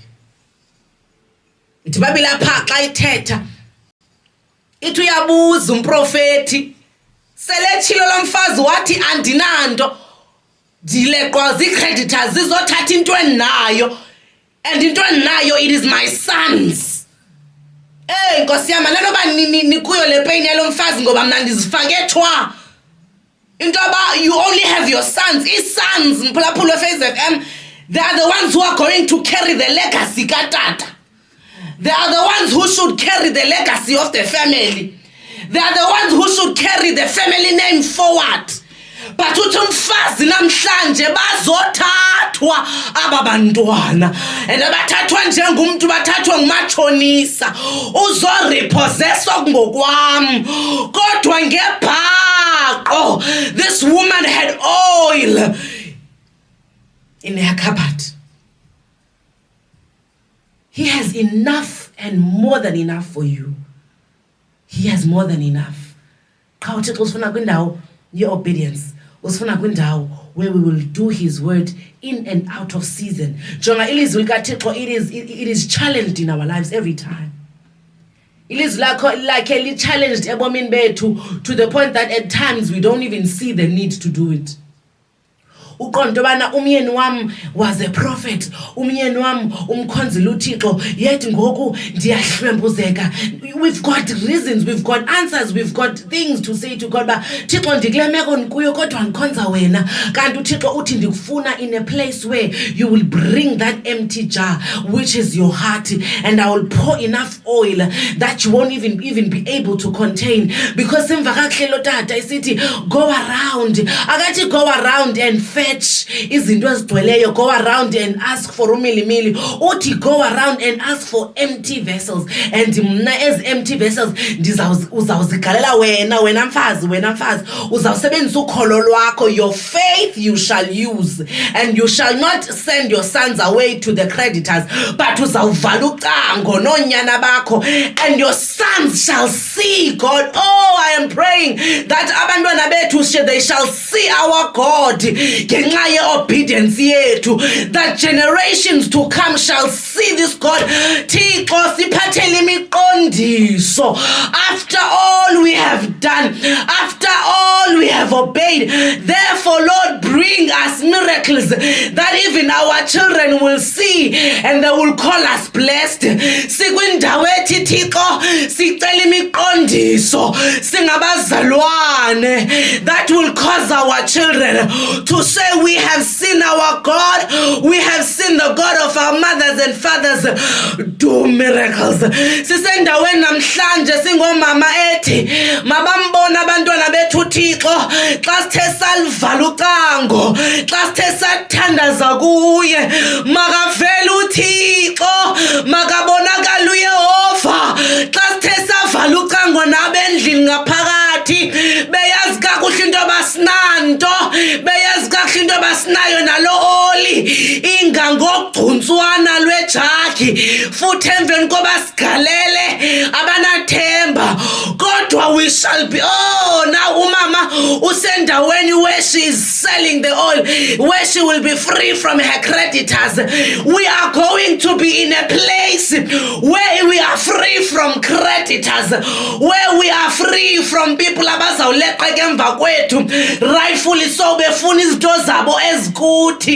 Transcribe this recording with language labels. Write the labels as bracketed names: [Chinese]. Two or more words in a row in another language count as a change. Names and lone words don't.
[Xhosa] Ithi iBhayibhile apha xa ithetha ithi uyabuza umprofeti, seletshilo lo mfazi wathi andinanto, ndileqwa zii-creditors zizothatha into endinayo, and into endinayo [English] it is my sons. [Xhosa] Nkosi yami nanoba nikuyo le pain yalo mfazi ngoba mna ndizifakethwa into aba [English] you only have your sons. Sons Mphulaphula Face FM, they are the ones who are going to carry the legacy katata. They are the ones who should carry the legacy of the family. They are the ones who should carry the family name forward. [Xhosa] But uthi umfazi namhlanje bazothathwa aba bantwana, and abathathwa njengomuntu bathathwa ngumatshonisa uzorepossesswa ngokwami kodwa ngebhaqo. [English] This woman had oil in her cupboard. He has enough and more than enough for you. He has more than enough. [Xhosa] Qha uThixo usifuna kwindawo ye-obedience. Usifuna kwindawo [English] where we will do his word in and out of season. [Xhosa] Jonga ilizwi likaThixo, [English] it is challenged in our lives every time. [Xhosa] Ilizwi lakhe li-challenged ebomini bethu [English] to the point that at times we don't even see the need to do it. [Xhosa] Uqonda bana umyeni wam [English] was a prophet, [Xhosa] umyeni wam umkhonzile uThixo, yet ngoku ndiyahlwempuzeka. [English] We've got reasons, we've got answers, we've got things to say to God, [Xhosa] ba Thixo ndikule meko ndikuyo kodwa ndikhonza wena. Kanti uThixo uthi ndikufuna [English] in a place where you will bring that empty jar, which is your heart, and I will pour enough oil that you won't even be able to contain. [Xhosa] Because emva kakuhlelo tata isithi [English] go around, [Xhosa] akathi [English] go around and fetch [Xhosa] izinto ezigcweleyo, [English] go around and ask for umilimili. Uthi go around and ask for empty vessels, and mna as empty vessels [Xhosa] uzawuzigalela wena mfazi uzawusebenzisa ukholo lwakho. [English] Your faith you shall use, and you shall not send your sons away to the creditors, but [Xhosa] uzawuvala ucango noonyana bakho, [English] and your sons shall see God. Oh, I am praying that [Xhosa] abantwana bethu [English] they shall see our God [Xhosa] ngenxa ye-obedience yethu, [English] that generations to come shall see this God. [Xhosa] Thixo siphathele imiqondiso. [English] After all we have done, after all we have obeyed, therefore Lord, bring us miracles that even our children will see and they will call us blessed. [Xhosa] Sikwindawo ethi Thixo sicela imiqondiso singabazalwane [English] that will cause our children to say we have seen our God, we have seen the God of our mothers and fathers do miracles. [Xhosa] Sisendaweni namhlanje singomama ethi mabambona abantwana bethu Thixo xa sithe salivala ucango, xa sithe sathandaza kuye, makavele uThixo, makabonakala uYehova. Xa sithe savala ucango nabendlini ngaphakathi beyazi kakuhle into basinanto, beyazi kakuhle into basinayo nalo oli ingangogcuntswana lwejaki, futhi emveni koba sigalele abanathemba, kodwa [English] we shall be. Oh, now [Xhosa] umama usendaweni [English] where she is selling the oil, where she will be free from her creditors. We are going to be in a place where we are free from creditors, where we are free from people [Xhosa] abazawuleqa emva kwethu, [English] rightfully so [Xhosa] befuna izinto zabo ezikuthi.